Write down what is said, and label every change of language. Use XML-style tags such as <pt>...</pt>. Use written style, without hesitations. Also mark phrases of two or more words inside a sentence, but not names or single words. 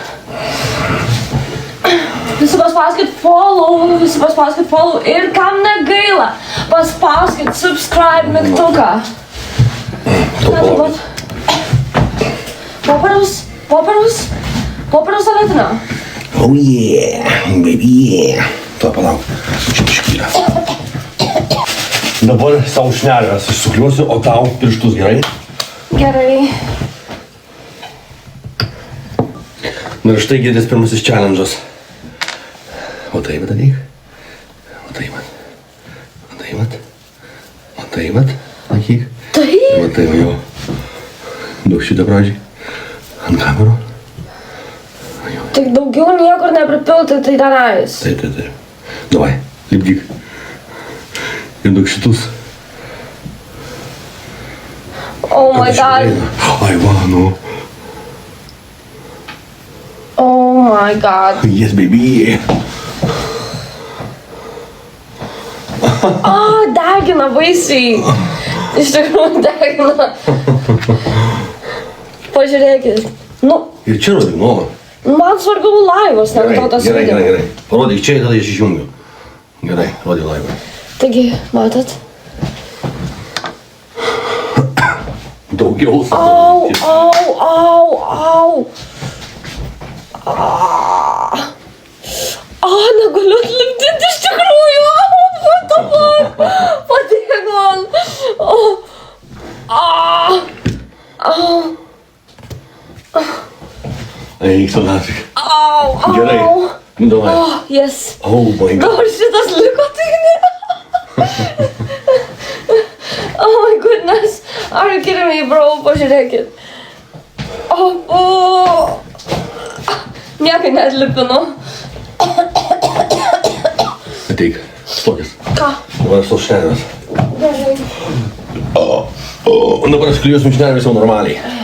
<lt>Visi paspauskit follow ir kam negaila, paspauskit subscribe mygtuką. Popieriaus saletina.</lt> <en>Oh yeah, baby yeah.</en> <lt>Tuo palauk, čia iškyla. Dabar savo šnerves išsukliuosiu, o tau pirštus gerai? Gerai. Na ir štai girdės pirmasis challenge'as. O taip daryk. O taip vat. Laikyk. Taip. O taip jo. Daug šitą pradžiai. Ant kamerų. Tik daugiau niekur nepripilti, tai tenais. Taip. Davai, lipdyk. Ir daug šitus.</lt> <en>Oh my god.</en> <lt>Ai, va, nu.</lt> <en>Oh my god. Yes, baby.</en> <lt>Degina baisiai. Iš tikrųjų degina. Pažiūrėkit. Nu, Ir čia rodyk, nu. man svarbiau laivas, negu tau tas video. Gerai. Parodyk čia ir tada aš išjungiu. Gerai, rodyk laivą. Taigi, matot? Daugiau. Au. Negaliu atlipdyti iš tikrųjų.</lt> <en>What the fuck?</en> <lt>Padėk man. Eik su nafik. Au. Gerai. Nu, davai.</lt> <en>Yes. Oh my god.</en> <lt>Dabar šitas liko, tai ne.</lt> <en>Oh my goodness. Are you kidding me, bro?</en> <lt>Pažiūrėkit. Niekai neatlipinu. Ateik. Stokis. Ką? Dabar aš tos šnerves. Gerai. Dabar aš klijuosiu šnerves jau normaliai.</lt>